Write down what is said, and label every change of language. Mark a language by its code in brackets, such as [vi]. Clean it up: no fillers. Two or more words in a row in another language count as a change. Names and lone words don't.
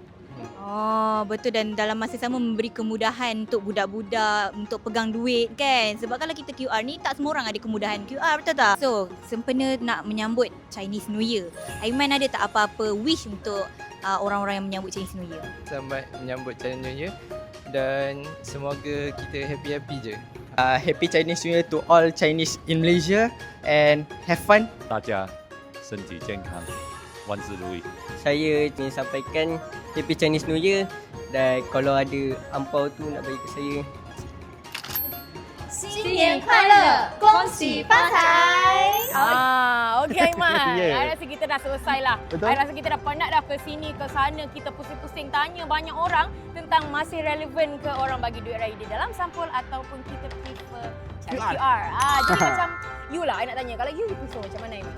[ms] Oh, betul, dan dalam masa sama memberi kemudahan untuk budak-budak untuk pegang duit kan. Sebab kalau kita QR ni tak semua orang ada kemudahan QR, betul tak? So, sempena nak menyambut Chinese New Year, Aiman ada tak apa-apa wish untuk orang-orang yang menyambut Chinese New Year? Selamat menyambut Chinese New Year dan semoga kita happy-happy je. [en] Happy Chinese New Year to all Chinese in Malaysia and have fun. [zh] 大家身体健康，万事如意。 [ms] saya ingin sampaikan [en] Happy Chinese New Year [ms] dan kalau ada ampau tu nak bagi ke saya. [zh] 新年快乐，恭喜发财！ [ms] Okey Aiman. [en] Yeah. [ms] I rasa kita dah selesai lah. Betul. I rasa kita dah penat dah ke sini ke sana, kita pusing-pusing tanya banyak orang tentang masih relevan ke orang bagi duit raya di dalam sampul ataupun kita prefer cara QR. Jadi macam you lah, I nak tanya, kalau you prefer macam mana ini?